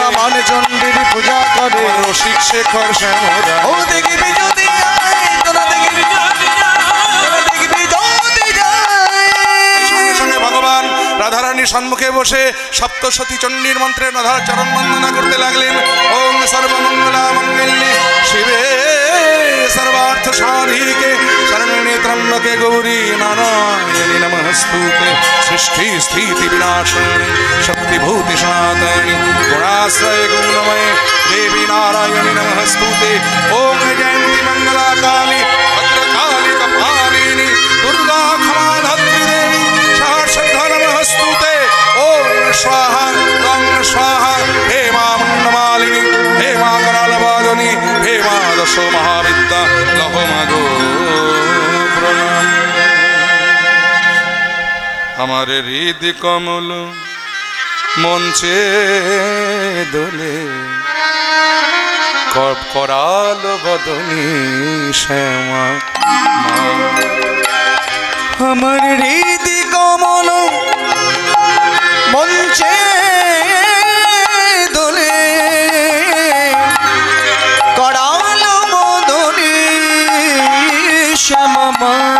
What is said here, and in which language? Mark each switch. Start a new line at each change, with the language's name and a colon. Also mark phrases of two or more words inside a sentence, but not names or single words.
Bangla: মান চণ্ডীর পূজা করে, রসিক শেখর শ্যামরা। ও দেখবি যদি আয়, তোরা দেখবি যদি আয়, তোরা দেখবি যদি যায়। সঙ্গে সঙ্গে ভগবান রাধারানীর সম্মুখে বসে সপ্তশতী চণ্ডীর মন্ত্রে রাধার চরণ বন্দনা করতে লাগলেন।
Sanskrit: ওম সর্বমঙ্গলা মঙ্গলে শিবে সর্বার্থ সাধিকে শরণ্যে ত্র্যম্বকে গৌরী নারায়ণী নমস্তুতে। সৃষ্টি স্থিতি বিনাশিনী শক্তিভূতি সনাতনী গুণাশ্রয় গুণময়ে দেবী नारायणी नमस्तुते ओम जयंती मंगला काली भद्रकाली कपालिनी दुर्गा क्षमा धात्री देवी सहस्रधा नमस्तुते ओम स्वाहा रं स्वाहा हे मां मंगलमालिनी हे मां करालवादिनी हे मां दशो महाविद्या लभमगो प्रणाम
Hindi: हमारे हृदय कमल
Bangla: মঞ্চে দোলে করাল বদনী শ্যামা আমার হৃদয় কমল মঞ্চে দোলে করাল বদনী শ্যামা